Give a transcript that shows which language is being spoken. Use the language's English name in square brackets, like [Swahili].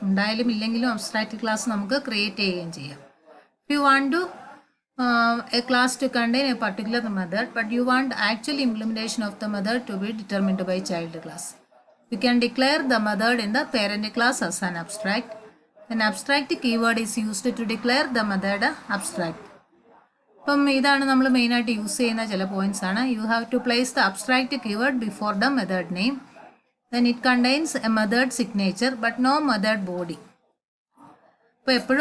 [Malayalam] ഉണ്ടായാലും ഇല്ലെങ്കിലും abstract class നമുക്ക് ക്രിയേറ്റ് ചെയ്യുകയും ചെയ്യാം. [English] If you want to a class to contain a particular method but you want actual implementation of the method to be determined by child class, you can declare the method in the parent class as an abstract. An abstract keyword is used to declare the method abstract. [Malayalam] അപ്പം ഇതാണ് നമ്മൾ മെയിനായിട്ട് use ചെയ്യുന്ന ചില points ആണ്. [English] You have to place the abstract keyword before the method name. Then it contains a method signature but no method body. [Malayalam] അപ്പോൾ എപ്പോഴും abstract മെത്തേഡിൽ ഓർത്തോണം, നമുക്ക് അതിനകത്ത് കണ്ടന്റ് ഇല്ല,